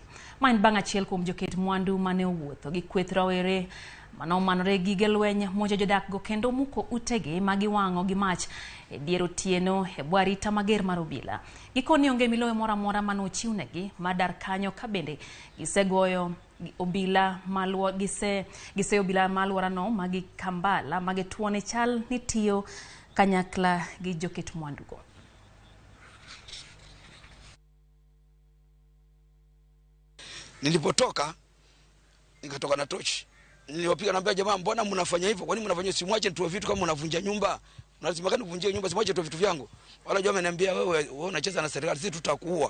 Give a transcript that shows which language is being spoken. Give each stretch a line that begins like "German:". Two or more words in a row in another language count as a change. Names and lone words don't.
Luo (Kenya and Tanzania): Ma en bang' achiel kuom joket mwandu mane owuotho gi kweth rawere manomanore gige lweny monjo jodak go kendo muko utegi magiwang'o gi mach e dier otieno e bwo arita mager mar obila. Gikoni onge miloyo moro amora mane ochiwnegi madar kanyo ka bende gisegoyo obila obila malworano magi Kikambala magituone chal ni tiyo kanyakla gi joket mwandugo.
Swahili: Nilipotoka nikatoka na tochi. Niliwapiga naambia jamaa, mbona mnafanya hivyo? Kwani mnafanya simwache nitoe vitu kama mnavunja nyumba? Lazima kani kuvunjia nyumba, simwache nitoe vitu vyangu. Wala jamaa ananiambia wewe unacheza na serikali, sisi tutakuua.